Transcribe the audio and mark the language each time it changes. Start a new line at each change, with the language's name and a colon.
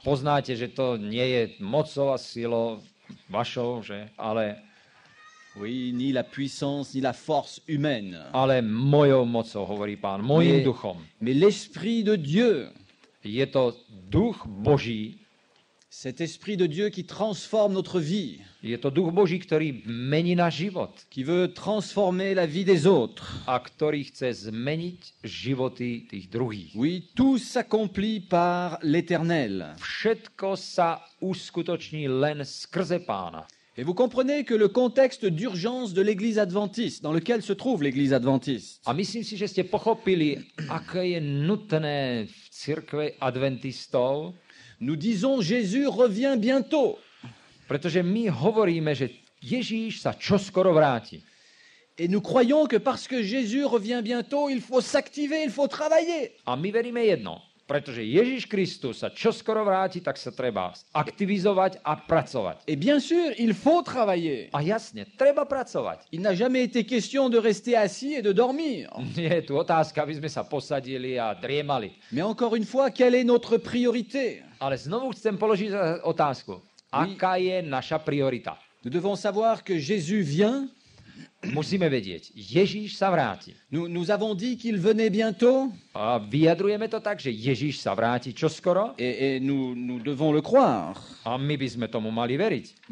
Slovak: Poznáte, že to nie je mocou a silou vašou, že? Ale
French: Oui, ni la puissance, ni la force humaine,
Slovak: mojou mocou, hovorí Pán, mojím duchom.
French: mais l'Esprit de Dieu.
Slovak: Je to duch Boží,
French: Cet Esprit de Dieu qui transforme notre vie,
Slovak: je to duch Boží, ktorý mení náš život
French: qui veut transformer la vie des autres.
Slovak: a ktorý chce zmeniť životy tých druhých.
French: Oui, tout s'accomplit par l'Éternel.
Slovak: Všetko sa uskutoční len skrze Pána.
French: Et vous comprenez que le contexte d'urgence de l'Église adventiste, dans lequel se trouve l'Église adventiste,
Slovak: A myslím si, že ste pochopili, aké je nutné v cirkvi adventistov,
French: nous disons Jésus revient bientôt.
Slovak: pretože my hovoríme, že Ježíš sa čoskoro vráti.
French: Et nous croyons que parce que Jésus revient bientôt, il faut s'activer, il faut travailler.
Slovak: A my veríme jedno, pretože Ježíš Kristus sa čoskoro vráti, tak sa treba aktivizovať a pracovať.
French: Et bien sûr, il faut travailler.
Slovak: A jasne, treba pracovať.
French: Il n'a jamais été question de rester assis et de dormir.
Slovak: Nie je tu otázka, aby sme sa posadili a driemali.
French: Mais encore une fois, quelle est notre priorité?
Slovak: Ale znovu chcem položiť otázku. Aká je naša priorita?
French: Nous devons savoir que Jésus vient.
Slovak: Musíme vedieť, Ježíš sa vráti.
French: Nous avons dit qu'il venait bientôt
Slovak: A vyjadrujeme to tak, že Ježíš sa vráti čoskoro
French: et nous devons le croire.
Slovak: a my by sme tomu mali veriť.